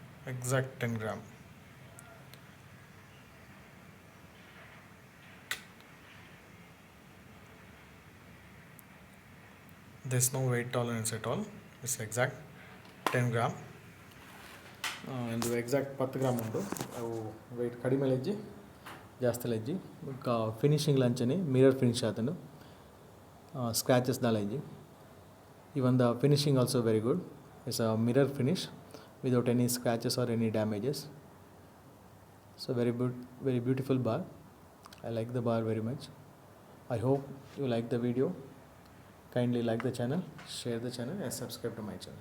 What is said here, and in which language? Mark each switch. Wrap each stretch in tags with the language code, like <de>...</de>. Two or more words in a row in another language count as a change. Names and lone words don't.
<en>exact 10 gram. There's no weight tolerance at all. It's exact 10 gram.</en> <tcy>ಇದು</tcy> <en>exact 10 gram</en> <tcy>ಉಂಟು ಅವು ವೆಯ್ಟ್ ಕಡಿಮೆ ಇಜ್ಜಿ ಜಾಸ್ತಿ ಇಜ್ಜಿ ಫಿನಿಶಿಂಗ್ ಲಂಚನಿ</tcy> <en>mirror finish</en> <tcy>ಆತನು ಸ್ಕ್ರಾಚಸ್ ದಾಲ ಇಜ್ಜಿ</tcy> <en>even the finishing also very good. It's a mirror finish without any scratches or any damages. So very beautiful bar. I like the bar very much. I hope you like the video. Kindly like the channel, share the channel and subscribe to my channel.</en>